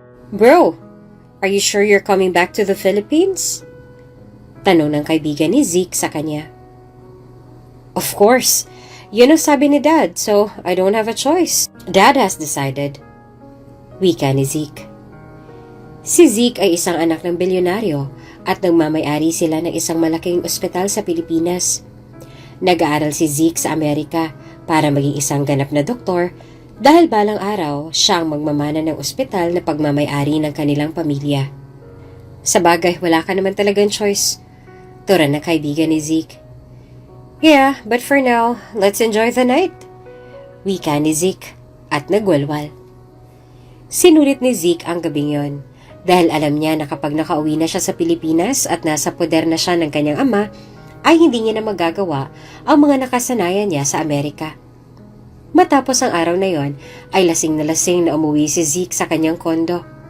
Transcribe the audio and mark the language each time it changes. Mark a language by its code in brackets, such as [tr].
[en] Bro, are you sure you're coming back to the Philippines? [tl] Tanong ng kaibigan ni Zeke sa kanya. [en] Of course. [tl] Yun ang sabi ni Dad, [en] so I don't have a choice. Dad has decided. [tl] Wika ni Zeke. Si Zeke ay isang anak ng bilyonaryo at nagmamay-ari sila ng isang malaking ospital sa Pilipinas. Nag-aaral si Zeke sa Amerika para maging isang ganap na doktor dahil balang araw siya ang magmamana ng ospital na pagmamay-ari ng kanilang pamilya. Sa bagay, wala ka naman talagang choice. Tura ng kaibigan ni Zeke. [en] Yeah, but for now, let's enjoy the night. [tl] Wika ni Zeke at nagwalwal. Sinulit ni Zeke ang gabing yon dahil alam niya na kapag nakauwi na siya sa Pilipinas at nasa poder na siya ng kanyang ama, ay hindi niya na magagawa ang mga nakasanayan niya sa Amerika. Matapos ang araw na yon, ay lasing na umuwi si Zeke sa kanyang kondo.